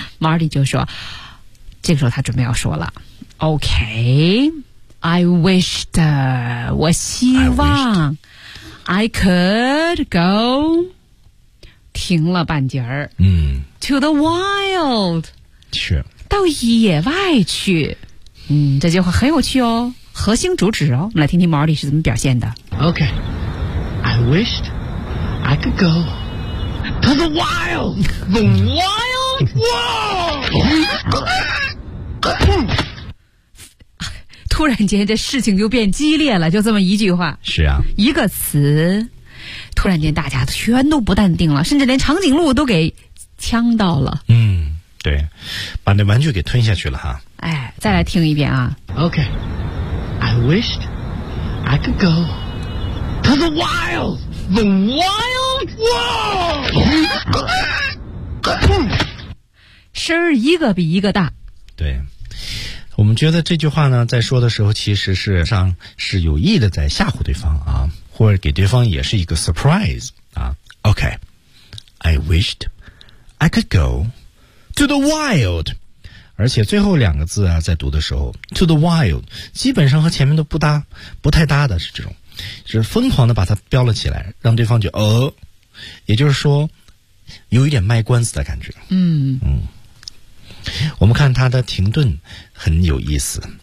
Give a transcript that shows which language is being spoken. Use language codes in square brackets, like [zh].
[zh] Marty 就说，这个时候他准备要说了。 [en] Okay, I wished, [zh] 我希望。 [en] I could go [zh] 停了半截儿、嗯、 [en] to the wild [zh] 去到野外去。嗯，这句话很有趣哦，核心主旨哦，我们来听听 Marty 是怎么表现的。 [en] OK I wished I could go to the wild The wild world [zh] 突然间这事情就变激烈了，就这么一句话。是啊，一个词突然间大家全都不淡定了，甚至连长颈鹿都给呛到了。嗯，对，把那玩具给吞下去了哈。哎，再来听一遍啊。 [en] OK I wished I could go to the wild The wild world [zh] 声儿一个比一个大。对我们觉得这句话呢，在说的时候其实是上是有意的在吓唬对方啊，或者给对方也是一个 surprise 啊。 [en] OK, I wished I could go to the wild。 [zh] 而且最后两个字啊，在读的时候 [en] to the wild [zh] 基本上和前面都不搭，不太搭的，是这种，是疯狂的把它标了起来，让对方就也就是说有一点卖关子的感觉。嗯嗯，我们看它的停顿很有意思。